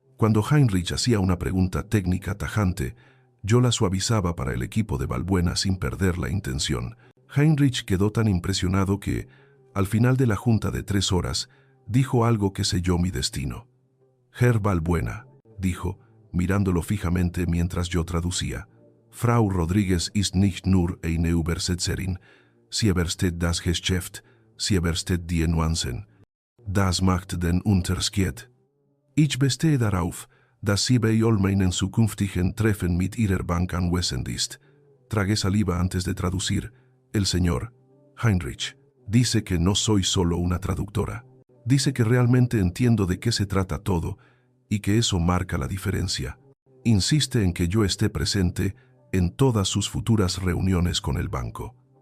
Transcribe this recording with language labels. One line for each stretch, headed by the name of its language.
Spanish: Cuando Heinrich hacía una pregunta técnica tajante, yo la suavizaba para el equipo de Balbuena sin perder la intención. Heinrich quedó tan impresionado que, al final de la junta de 3 horas, dijo algo que selló mi destino. Herr Balbuena, dijo, mirándolo fijamente mientras yo traducía.
German: Frau Rodríguez ist nicht nur eine Übersetzerin, sie versteht das Geschäft, sie versteht die Nuancen. Das macht den Unterschied. Ich bestehe darauf, dass sie bei all meinen zukünftigen Treffen mit ihrer Bank anwesend ist.
Spanish: Tragué saliva antes de traducir. El señor Heinrich dice que no soy solo una traductora. Dice que realmente entiendo de qué se trata todo y que eso marca la diferencia. Insiste en que yo esté presente en todas sus futuras reuniones con el banco.